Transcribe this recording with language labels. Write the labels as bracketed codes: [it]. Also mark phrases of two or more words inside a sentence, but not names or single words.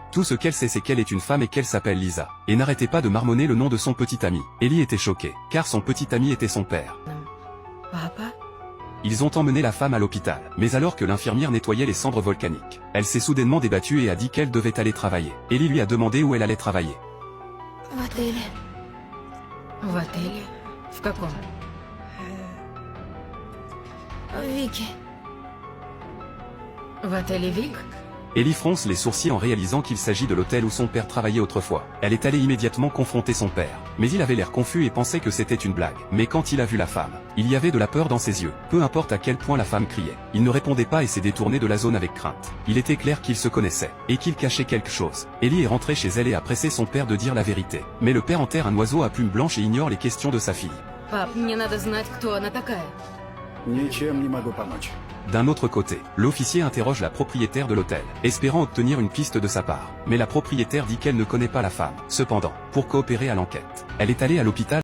[fr] Tout ce qu'elle sait c'est qu'elle est une femme et qu'elle s'appelle Lisa. Et n'arrêtait pas de marmonner le nom de son petit ami. Ellie était choquée, car son petit ami était son père. Papa? Ils ont emmené la femme à l'hôpital, mais alors que l'infirmière nettoyait les cendres volcaniques, elle s'est soudainement débattue et a dit qu'elle devait aller travailler. Ellie lui a demandé où elle allait travailler. [ru] В отеле. В отеле? В каком? Вики. В отеле Вик? [fr] Ellie fronce les sourcils en réalisant qu'il s'agit de l'hôtel où son père travaillait autrefois. Elle est allée immédiatement confronter son père, mais il avait l'air confus et pensait que c'était une blague. Mais quand il a vu la femme, il y avait de la peur dans ses yeux. Peu importe à quel point la femme criait, il ne répondait pas et s'est détourné de la zone avec crainte. Il était clair qu'ils se connaissaient, et qu'ils cachaient quelque chose. Ellie est rentrée chez elle et a pressé son père de dire la vérité. Mais le père enterre un oiseau à plumes blanches et ignore les questions de sa fille. [ru] Пап, мне надо знать, кто она такая. Ничем не могу помочь. [fr] D'un autre côté, l'officier interroge la propriétaire de l'hôtel, espérant obtenir une piste de sa part. Mais la propriétaire dit qu'elle ne connaît pas la femme. Cependant, pour coopérer à l'enquête, elle est allée à l'hôpital